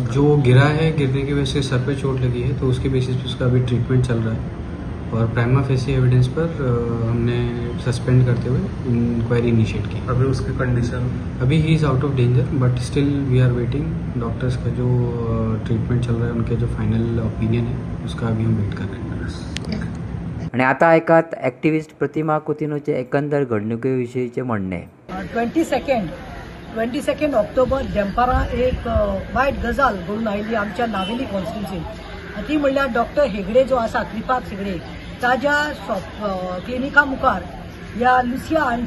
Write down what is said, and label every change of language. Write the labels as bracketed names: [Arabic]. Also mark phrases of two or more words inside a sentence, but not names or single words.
[Hindi] जो गिरा है, गिरने की वजह से सर पे चोट लगी है, तो उसके बेसिस पे उसका अभी ट्रीटमेंट चल रहा है. और [English] prima facie evidence [Hindi] पर हमने सस्पेंड करते हुए इंक्वायरी इनिशिएट की. अभी उसकी कंडीशन? [English] अभी he is out of danger, but still we are waiting. [Hindi] डॉक्टर्स का जो ट्रीटमेंट चल रहा है, उनके जो [English] final opinion [Hindi] है उसका अभी हम वेट कर रहे हैं. [Konkani] आणि आता ऐकात ॲक्टिव्हिस्ट प्रतिमा कुतिनोचे एकंदर घडणुके विशयीचे म्हणणे. 22 ऑक्टोबर दनपारां एक वायट गजाल घडून आयिल्ली आमच्या नावेली कॉन्स्टिट्युन्सींत. ती म्हणल्यार डॉक्टर हेगडे जो आसा, कृपाक हेगडे, ताज्या क्लिनिका मुखार ह्या लुसिया आंटी,